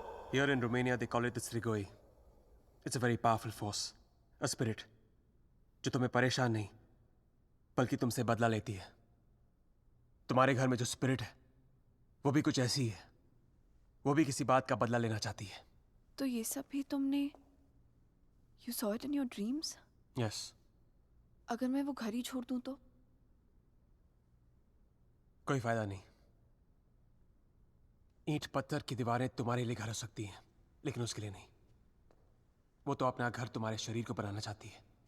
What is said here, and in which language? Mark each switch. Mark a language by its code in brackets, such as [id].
[en] Here in Romania, they call it the Strigoi. It's a very powerful force, a spirit, [hi] जो तुम्हें परेशान नहीं, बल्कि तुमसे बदला लेती है. तुम्हारे घर में जो स्पिरिट है, वो भी कुछ ऐसी ही है. वो भी किसी बात का बदला लेना चाहती है. तो ये सब भी तुमने [en] You saw it in your dreams? Yes. [hi] अगर मैं वो घर ही छोड़ दूं तो? कोई फायदा नहीं. ईंट पत्थर की दीवारें तुम्हारे लिए घर हो सकती हैं, लेकिन उसके लिए नहीं. वो तो अपना घर तुम्हारे शरीर को बनाना चाहती है.